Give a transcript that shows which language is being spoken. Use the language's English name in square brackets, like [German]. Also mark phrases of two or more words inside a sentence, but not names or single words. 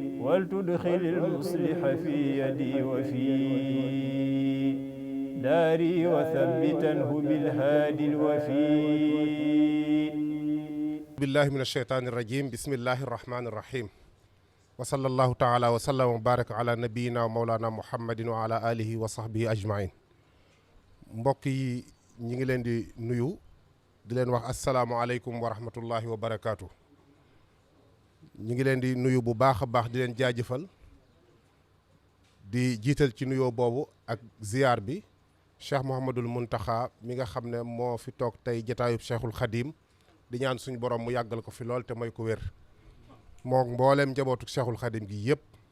[Arabic] ولتدخل المصلح في يدي وفي داري وثبتنه بالهادي الوفي بالله من الشيطان الرجيم بسم الله الرحمن الرحيم وصلى الله تعالى وسلم وبارك على نبينا ومولانا محمد وعلى آله وصحبه أجمعين. [Wolof] mbokk yi ñi ngi leen di nuyu di leen wax [Arabic] السلام عليكم ورحمة الله وبركاته. [Wolof] ñi ngi leen di nuyu bu baax a baax di leen jaajëfal di jiital ci nuyoo boobu ak ziyaar bi Cheikh Mouhamadul Muntaxa mi nga xam ne moo fi toog tey jataayub Cheikhul Khadim di ñaan suñu borom mu yàggal ko fi lool te may ko wér moom mbooleem njabootu Cheikhul Khadim gi yëpp